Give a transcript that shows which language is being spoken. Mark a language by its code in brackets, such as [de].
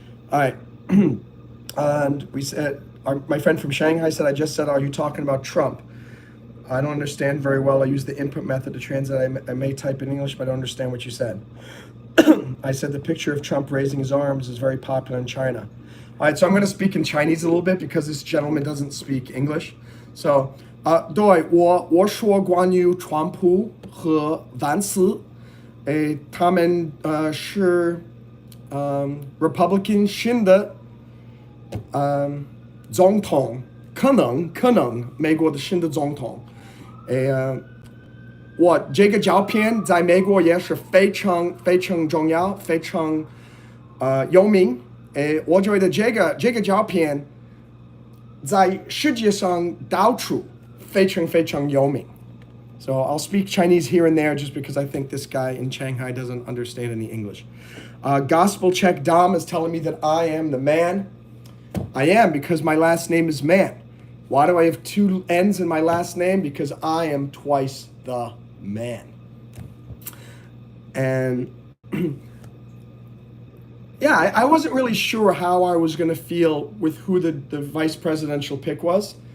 [en] All right, and we said my friend from Shanghai said, are you talking about Trump? I don't understand very well. I use the input method to translate. I may type in English, but I don't understand what you said. I said the picture of Trump raising his arms is very popular in China. All right, so I'm going to speak in Chinese a little bit because this gentleman doesn't speak English. [zh] So, 对，我说关于川普和万斯，他们是Republican 新的总统，可能美国的新的总统。我这个照片在美国也是非常重要，非常有名。我觉得这个照片在世界上到处非常有名。 [en] So I'll speak Chinese here and there just because I think this guy in Shanghai doesn't understand any English. Gospel Check Dom is telling me that I am the man. I am because my last name is Mann. Why do I have 2 N's in my last name? Because I am twice the man. And yeah, I wasn't really sure how I was going to feel with who the vice presidential pick was.